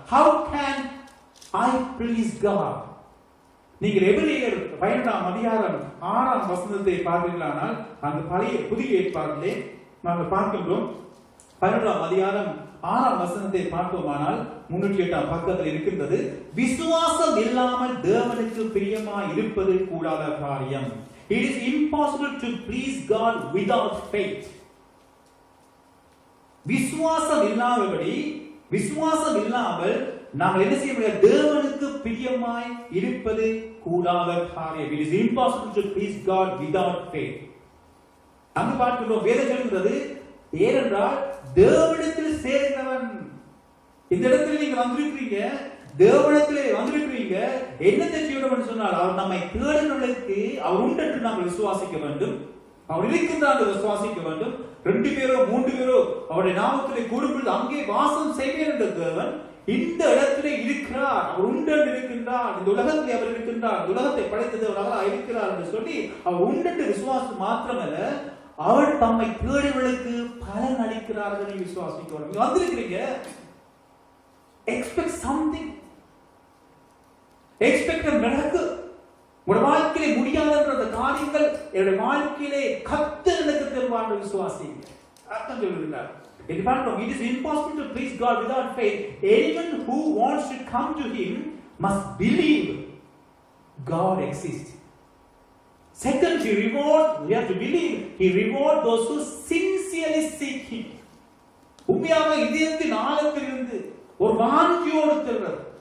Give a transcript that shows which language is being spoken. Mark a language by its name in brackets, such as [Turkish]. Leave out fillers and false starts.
[English] How can I please God? [Tamil] நீங்கள் எபிரேயர் 12ஆம் அதிகாரம் 6ஆம் வசனத்தை பார்த்தீர்களானால் அந்த புதிய ஏற்பாட்டிலே நாங்கள் பார்க்கின்றோம், 11ஆம் அதிகாரம் 6ஆம் வசனத்தை பார்ப்போமானால் 308ஆம் பக்கத்தில் இருக்கின்றது. விசுவாசம் இல்லாமல் தேவனுக்கு பிரியமாய் இருப்பது கூடாத காரியம். [English] It is impossible to please God without faith. [Tamil] விசுவாசம் இல்லாமல் நாங்கள் என்ன செய்ய முடியாது? தேவனுக்கு பிரியமாய் இருப்பது கூடாத காரியம். [English] It is impossible to please God without faith. [Tamil] அங்கு பார்க்கிறோம், வேதம் சொல்கிறது, ஏனென்றால் தேவனிடத்தில் சேர்ந்தவன். இந்த இடத்துல நீங்க வந்திருக்கிறீங்க, தேவனிடத்திலே வந்திருக்கிறீங்க, என்னத்தை செய்யணும் சொன்னால் அவர் நம்மை தேடுகிறவர்களுக்கு அவர் உண்டு என்று நாங்கள் விசுவாசிக்க வேண்டும். அவர் இருக்கின்றார் விசுவாசிக்க வேண்டும். 2 பேரோ 3 பேரோ அவருடைய நாமத்திலே கூடும்பொழுது அங்கே வாசம் செய்வேன் என்ற தேவன் இந்த இடத்திலே இருக்கிறார். அவர் உண்டு என்று இருக்கின்றார். இந்த உலகத்திலே அவர் இருக்கின்றார். உலகத்தை படைத்தது அவராக இருக்கிறார் என்று சொல்லி அவர் உண்டு என்று விசுவாசம் மாத்திரமல்ல, அவர் தம்மை தேடுவர்களுக்கு பலன் அளிக்கிறார்கள் என்று விசுவாசிக்க வேண்டும். வந்திருக்கிறீங்க, [English] expect something, expect a miracle. [Tamil] உங்களுடைய வாழ்க்கையிலே முடியாத காரியங்கள் என்னுடைய வாழ்க்கையிலே கர்த்தர் எனக்கு தருவார் என்று விசுவாசிங்க. அர்த்தம் சொல்லுகிறார். [English] It is impossible to please God without faith. Anyone who wants to come to Him must believe God exists. Second, we have to believe He rewards those who sincerely seek Him. [Tamil] உண்மையாக இதயத்தின் ஆழத்திலிருந்து ஒரு வாஞ்சியோடு தேடுறது.